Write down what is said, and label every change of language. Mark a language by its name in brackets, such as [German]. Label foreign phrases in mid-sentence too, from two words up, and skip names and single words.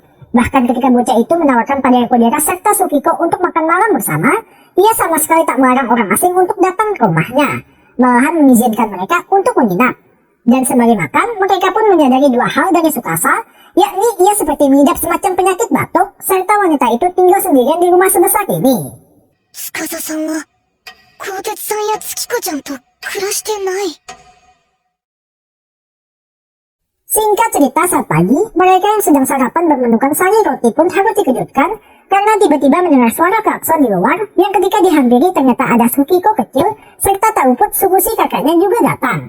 [Indonesian] Bahkan ketika bocah itu menawarkan pada Yokodera serta Tsukiko untuk makan malam bersama, ia sama sekali tak melarang orang asing untuk datang ke rumahnya, malahan mengizinkan mereka untuk menginap. Dan sembari makan, mereka pun menyadari 2 hal dari Tsukasa, yakni ia seperti mengidap semacam penyakit batuk, serta wanita itu tinggal sendirian di rumah sebesar ini. [Japanese] Tsukasa-san wa Kotetsu-san ya Tsukiko-chan to kurashite nai. [Indonesian] Singkat cerita, saat pagi, mereka yang sedang sarapan bermenukan sari roti pun harus dikejutkan karena tiba-tiba mendengar suara klakson di luar yang ketika dihampiri ternyata ada Tsukiko kecil serta tak luput Tsukushi kakaknya juga datang.